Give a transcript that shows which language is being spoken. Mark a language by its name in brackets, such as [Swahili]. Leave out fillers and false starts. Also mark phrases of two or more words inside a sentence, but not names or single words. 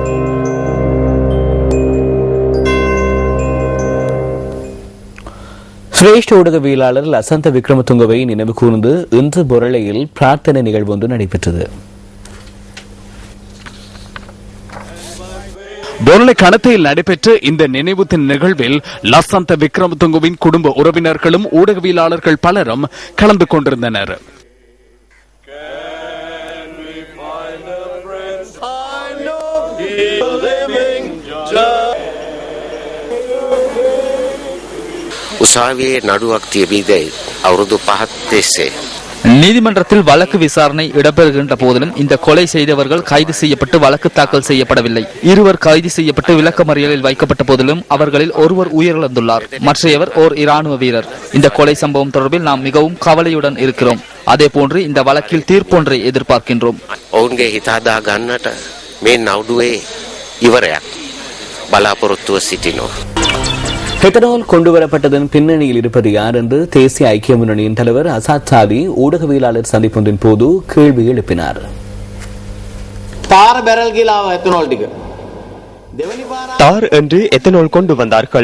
[Tamil] சிரேஷ்ட ஊடகவியலாளர் லசந்த விக்ரமதுங்கவை நினைவு கூர்ந்து இன்று பொருளையில் பிரார்த்தனை நிகழ்வு ஒன்று நடைபெற்றது. பொருளை கணத்தையில் நடைபெற்ற இந்த நினைவு தின நிகழ்வில் லசந்த விக்ரமதுங்கவின் குடும்ப உறவினர்களும் ஊடகவியலாளர்கள் பலரும் கலந்து கொண்டிருந்தனர். [Sinhala] උසාවියේ නඩුවක් තිබීදයි අවුරුදු 5ක් තිස්සේ [Tamil] நீதிமன்றத்தில் வழக்கு விசாரணை இடம்பெறுகின்ற போதிலும் இந்த கொலை செய்தவர்கள் கைது செய்யப்பட்டு வழக்கு தாக்கல் செய்யப்படவில்லை. இருவர் கைது செய்யப்பட்டு விளக்கமறியலில் வைக்கப்பட்ட போதிலும் அவர்களில் ஒருவர் உயிரிழந்துள்ளார். மற்றையவர் ஓர் இராணுவ வீரர். இந்த கொலை சம்பவம் தொடர்பில் நாம் மிகவும் கவலையுடன் இருக்கிறோம். அதே போன்று இந்த வழக்கில் தீர்ப்பொன்றை எதிர்பார்க்கின்றோம். [Sinhala] ඔවුන්ගේ හිත හදා ගන්නට මේ නඩුවේ ඉවරයක් බලාපොරොත්තුව සිටිනවා. [Tamil] எத்தனால் கொண்டுவரப்பட்டதன் பின்னணியில் இருப்பது யார் என்று தேசிய ஐக்கிய முன்னணியின் தலைவர் அசாத் சாதி ஊடகவியலாளர் சந்திப்பொன்றின் போது கேள்வி எழுப்பினார். தார் என்று எத்தனால் கொண்டு வந்தார்கள்.